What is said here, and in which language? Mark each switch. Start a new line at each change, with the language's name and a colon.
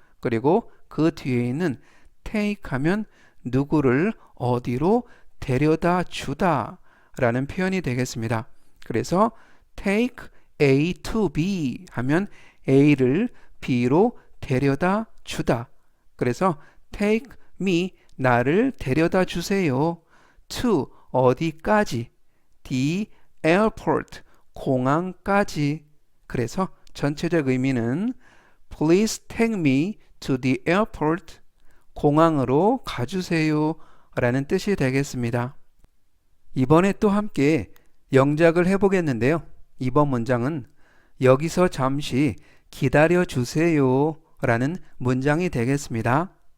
Korean: 그리고 그 뒤에 있는 take 하면 누구를 어디로 데려다 주다 라는 표현이 되겠습니다. 그래서
English: take A to B
Korean: 하면 A를 B로 데려다 주다. 그래서
English: take me
Korean: 나를 데려다 주세요. to 어디까지?
English: the airport
Korean: 공항까지. 그래서 전체적 의미는
English: please take me to the airport
Korean: 공항으로 가주세요 라는 뜻이 되겠습니다. 이번에 또 함께 영작을 해보겠는데요. 이번 문장은 여기서 잠시 기다려 주세요 라는 문장이 되겠습니다.